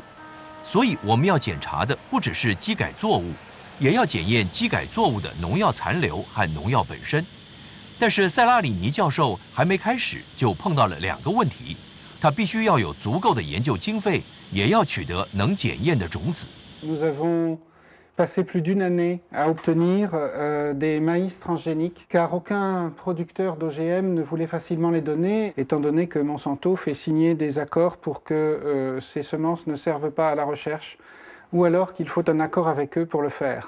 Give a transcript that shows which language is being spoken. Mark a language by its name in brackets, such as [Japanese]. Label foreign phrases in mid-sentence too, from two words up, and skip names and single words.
[Chinese] 所以我们要检查的不只是基改作物，也要检验基改作物的农药残留和农药本身。但是塞拉里尼教授还没开始就碰到了2个问题，他必须要有足够的研究经费，也要取得能检验的种子。 [French] Nous avons passé plus d'une année à obtenir des maïs transgéniques, car aucun producteur d'OGM ne voulait facilement les donner, étant donné que Monsanto fait signer des accords pour que ces semences ne servent pas à la recherche, ou alors qu'il faut un accord avec eux pour le faire.